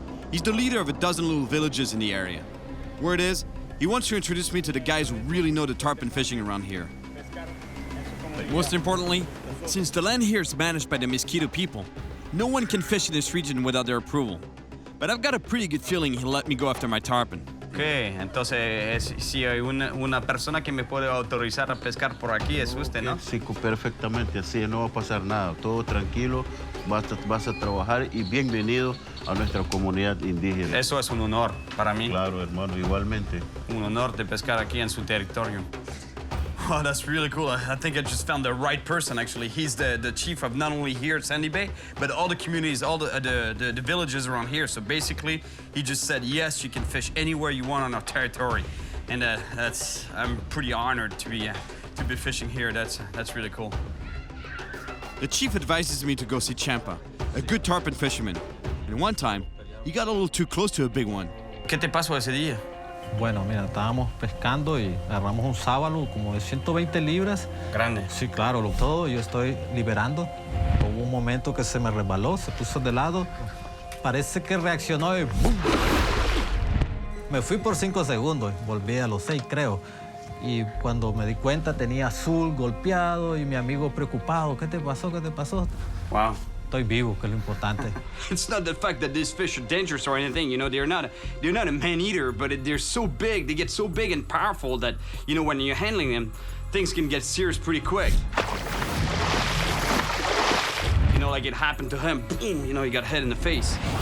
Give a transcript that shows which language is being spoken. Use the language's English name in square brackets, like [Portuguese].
[English] He's the leader of a dozen little villages in the area. Word is, he wants to introduce me to the guys who really know the tarpon fishing around here. But most importantly, since the land here is managed by the Mosquito people, no one can fish in this region without their approval. But I've got a pretty good feeling he'll let me go after my tarpon. [Spanish] Ok, entonces si hay una persona que me puede autorizar a pescar por aquí es usted, ¿no? Sí, perfectamente, así no va a pasar nada, todo tranquilo, vas a trabajar y bienvenido a nuestra comunidad indígena. Eso es un honor para mí. Claro, hermano, igualmente. Un honor de pescar aquí en su territorio. [English] Oh, that's really cool. I think I just found the right person, actually. He's the chief of not only here at Sandy Bay, but all the communities, all the villages around here. So basically, he just said, yes, you can fish anywhere you want on our territory. And I'm pretty honored to be fishing here. That's really cool. The chief advises me to go see Champa, a good tarpon fisherman. And one time, he got a little too close to a big one. [Spanish] ¿Qué te pasó ese día? Bueno, mira, estábamos pescando y agarramos un sábalo como de 120 libras. Grande. Sí, claro, todo yo estoy liberando. Hubo un momento que se me resbaló, se puso de lado. Parece que reaccionó y ¡bum! Me fui por 5 segundos, volví a los 6, creo. Y cuando me di cuenta tenía azul golpeado y mi amigo preocupado. ¿Qué te pasó? ¿Qué te pasó? [English] Wow. [Spanish] Estoy vivo, que es lo importante. [English] It's not the fact that these fish are dangerous or anything, you know, they're not a man-eater, but they're so big, they get so big and powerful that, you know, when you're handling them, things can get serious pretty quick. You know, like it happened to him, boom, you know, he got hit in the face.